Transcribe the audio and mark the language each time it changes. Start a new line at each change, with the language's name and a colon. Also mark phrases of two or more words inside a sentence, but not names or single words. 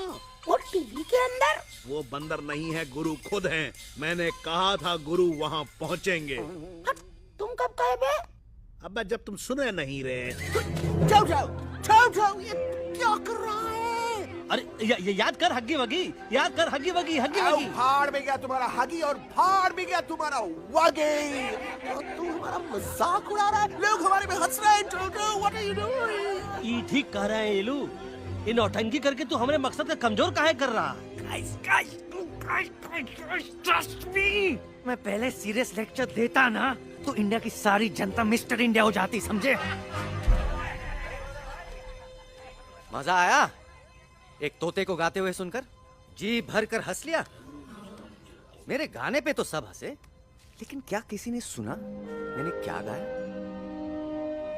Hindi: वो टीवी के अंदर। वो बंदर नहीं है, गुरु खुद हैं। मैंने कहा था गुरु वहाँ पहुँचेंगे। तुम कब कहे बे? अब जब तुम सुने नहीं रहे। जाओ ये क्या कर रहा है? अरे याद कर हग्गी वगी, याद कर हग्गी वगी। फाड़ भी गया तुम्हारा हगी और फाड़ भी गया तुम्हारा वगी। और तू हमारा मजाक उड़ा रहा है, लोग हमारे में हंस रहे हैं।
English: What are you doing?
Hindi: ये ठीक कह रहे हैं येलू, ये नौटंकी करके तू हमारे मकसद का कमजोर काहे कर रहा?
English: Trust me,
Hindi: मैं पहले
English: serious lecture
Hindi: देता ना तो इंडिया की सारी जनता मिस्टर इंडिया हो जाती, समझे? मजा आया एक तोते को गाते हुए सुनकर? जी भर कर हंस लिया। मेरे गाने पे तो सब हंसे, लेकिन क्या किसी ने सुना मैंने क्या गाया?